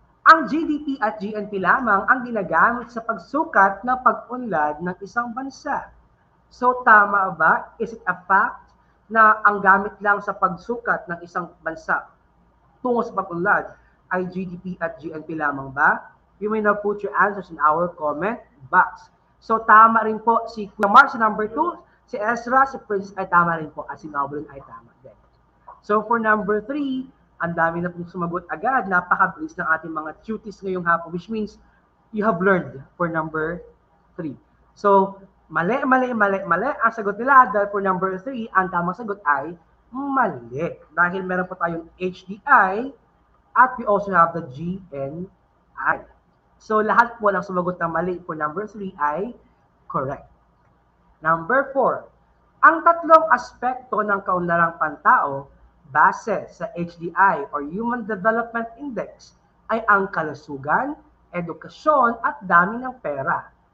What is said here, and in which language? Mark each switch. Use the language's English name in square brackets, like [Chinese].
[Filipino] Ang GDP at GNP lamang ang ginagamit sa pagsukat ng pag-unlad ng isang bansa. So tama ba? [English] Is it a fact [Filipino] na ang gamit lang sa pagsukat ng isang bansa tungo sa pag-unlad ay GDP at GNP lamang ba? [English] You may now put your answers in our comment box. [Filipino] So tama rin po si Kuya Mark sa number 2, si Ezra, si Princess ay tama rin po, at si Noblin ay tama din. [English] So for number 3, [Filipino] ang dami na pong sumagot agad. Napakabilis ng ating mga cuties ngayong hapon, [English] which means you have learned for number 3. [Filipino] So, mali. Ang sagot nila dahil [English] for number 3, [Filipino] ang tamang sagot ay mali. Dahil meron po tayong HDI at [English] we also have the GNI. [Filipino] So, lahat po ng sumagot ng mali [English] for number 3 [Filipino] ay correct. Number 4, ang tatlong aspekto ng kaunlarang pantao base sa HDI or Human Development Index ay ang kalusugan, edukasyon at dami ng pera.